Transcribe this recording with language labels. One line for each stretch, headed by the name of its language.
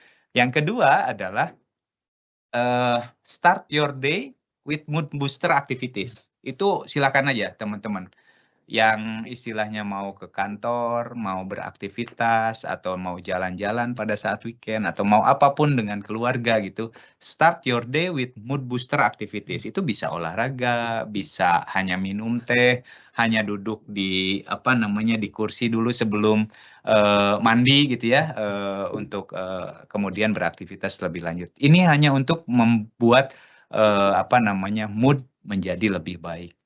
Indonesian: Yang kedua adalah
English: start your day with mood booster activities.
Indonesian: Itu silakan aja teman-teman. Yang istilahnya mau ke kantor, mau beraktivitas, atau mau jalan-jalan pada saat weekend, atau mau apapun dengan keluarga gitu.
English: Start your day with mood booster activities.
Indonesian: Itu bisa olahraga, bisa hanya minum teh, hanya duduk di apa namanya di kursi dulu sebelum mandi gitu ya, untuk kemudian beraktivitas lebih lanjut. Ini hanya untuk membuat apa namanya mood menjadi lebih baik.